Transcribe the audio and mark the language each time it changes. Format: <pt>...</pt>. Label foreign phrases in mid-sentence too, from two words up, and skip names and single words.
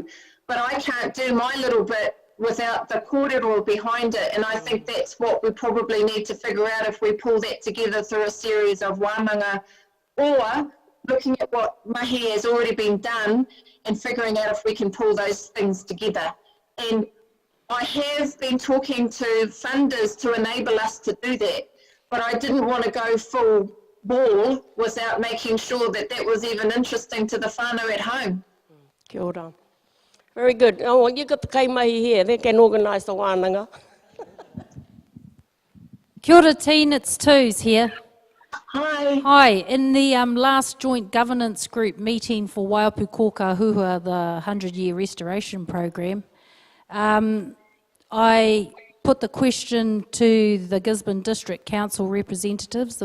<en>But I can't do my little bit without the kōrero behind it, and I think that's what we probably need to figure out if we pull that together through a series of wānanga, or looking at what mahi has already been done and figuring out if we can pull those things together. And I have been talking to funders to enable us to do that, but I didn't want to go full ball without making sure that that was even interesting to the whānau at home.</en> <mi>Kia ora.</mi> <en>Very good. Oh, well, you got the kaimahi here. They can organise the wānanga.</en> <mi>Kia ora,</mi> <en>Teen, it's Twos here. Hi. Hi, in the last joint governance group meeting for Waiapu Kōka Huhua, the 100-year restoration program, I put the question to the Gisborne District Council representatives.</en>